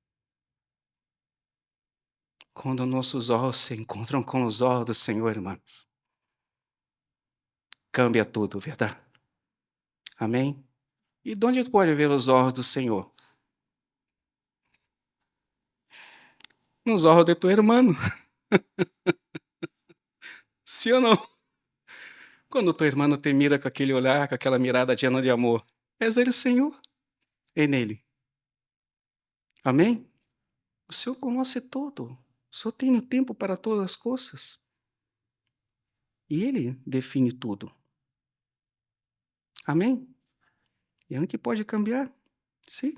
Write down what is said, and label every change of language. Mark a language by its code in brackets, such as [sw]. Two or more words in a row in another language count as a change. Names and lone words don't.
[pt] Quando nossos olhos se encontram com os olhos do Senhor, irmãos, cambia tudo, verdade? Amém? E de onde pode ver os olhos do Senhor? [es] nos ojos de tu hermano. [pt] Sim ou não? Quando teu irmão te mira com aquele olhar, com aquela [es] mirada llena de amor, [pt] és ele, Senhor, é nele. Amém? O Senhor conhece tudo. O Senhor tem o tempo para todas as coisas. E Ele define tudo. Amém? E é o que pode cambiar. Sim?